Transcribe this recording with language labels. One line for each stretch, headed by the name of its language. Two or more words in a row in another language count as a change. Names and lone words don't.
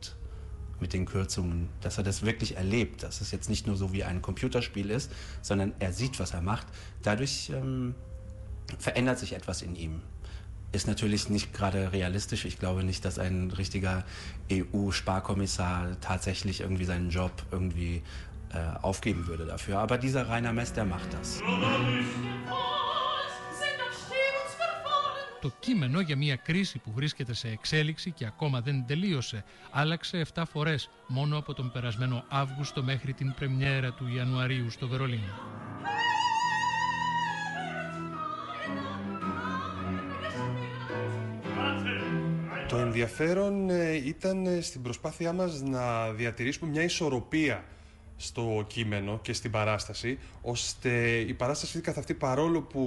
German: Mit den Kürzungen, dass er das wirklich erlebt, dass es jetzt nicht nur so wie ein Computerspiel ist, sondern er sieht, was er macht. Dadurch verändert sich etwas in ihm. Ist natürlich nicht gerade realistisch. Ich glaube nicht, dass ein richtiger EU-Sparkommissar tatsächlich irgendwie seinen Job irgendwie aufgeben würde dafür. Aber dieser Rainer Mess, der macht das.
Greek: Το κείμενο για μια κρίση που βρίσκεται σε εξέλιξη και ακόμα δεν τελείωσε άλλαξε 7 φορές μόνο από τον περασμένο Αύγουστο μέχρι την πρεμιέρα του Ιανουαρίου στο Βερολίνο. Το ενδιαφέρον ήταν στην προσπάθειά μας να διατηρήσουμε μια ισορροπία στο κείμενο και στην παράσταση, ώστε η παράσταση καθ' αυτή, παρόλο που